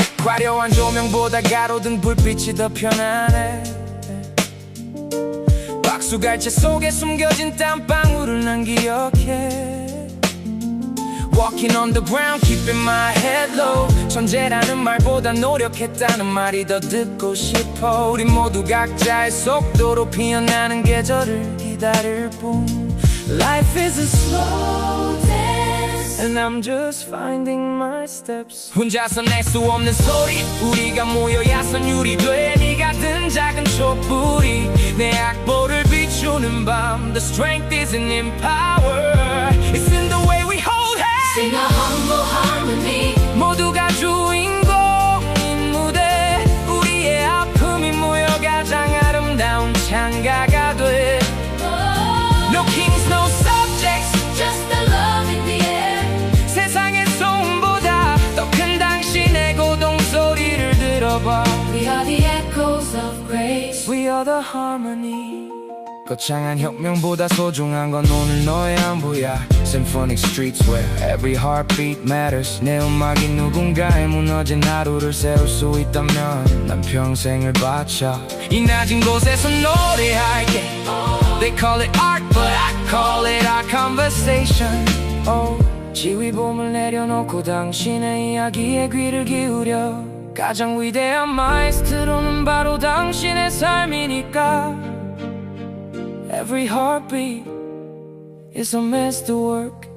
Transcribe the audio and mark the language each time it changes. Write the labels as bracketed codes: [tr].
[ko] 화려한 조명보다 가로등 불빛이 더 편안해. 박수갈채 속에 숨겨진 땀방울을 난 기억해. [en] Walking on the ground, keeping my head low. [ko] 천재라는 말보다 노력했다는 말이 더 듣고 싶어. 우리 모두 각자의 속도로 피어나는 계절을 기다릴 뿐. [en] Life is a slow dance, and I'm just finding my steps. [ko] 혼자서 낼 수 없는 소리, 우리가 모여야 선율이 돼. 네가 든 작은 촛불이 내 악보를 비추는 밤. [en] The strength isn't in power, it's in the way we hold hands. Sing a humble harmony. [ko] 모두가 주인공인 무대. 우리의 아픔이 모여 가장 아름다운 창가가 돼. [en] No kings, no subjects, Just the love in the air. [ko] 세상의 소음보다 더 큰 당신의 고동 소리를 들어봐. [en] We are the echoes of grace. We are the harmony. [ko] 거창한 혁명보다 소중한 건 오늘 너의 안부야. [en] Symphonic streets where every heartbeat matters. [ko] 내 음악이 누군가의 무너진 하루를 세울 수 있다면 난 평생을 바쳐 이 낮은 곳에서 노래할게. [en] They call it art, but I call it our conversation. [ko] Oh, 지휘봉을 내려놓고 당신의 이야기에 귀를 기울여. 가장 위대한 마에스트로는 바로 당신의 삶이니까. [en] Every heartbeat is a masterwork,